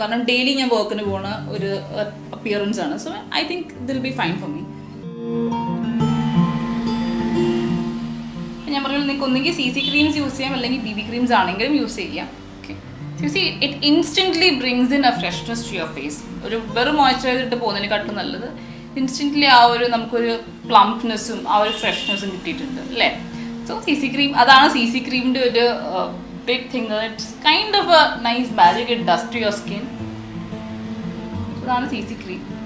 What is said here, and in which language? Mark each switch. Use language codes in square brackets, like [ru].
[ml] കാരണം ഡെയിലി ഞാൻ വർക്കിന് പോകുന്ന ഒരു അപ്പിയറൻസ് ആണ്. [en] So I think it'll be fine for me. [ml] ഞാൻ പറയുന്നത് നിങ്ങൾക്ക് ഒന്നെങ്കിൽ CC ക്രീംസ് യൂസ് ചെയ്യാം, അല്ലെങ്കിൽ BB ക്രീംസ് ആണെങ്കിലും യൂസ് ചെയ്യാം. [en] You see, it instantly brings in a freshness to your face. [ml] ഒരു വെറും മോയ്സ്ചറൈസർ ഇട്ട് പോകുന്നതിനെക്കാട്ടും നല്ലത് ഇൻസ്റ്റൻ്റ്ലി ആ ഒരു നമുക്കൊരു പ്ലംപ്നെസ്സും ആ ഒരു ഫ്രഷ്നെസ്സും കിട്ടിയിട്ടുണ്ട് അല്ലേ. സോ CC ക്രീം, അതാണ് CC ക്രീമിൻ്റെ ഒരു big thing. [en] It's kind of a nice magic it does to your skin. [ml] അതാണ് CC ക്രീം.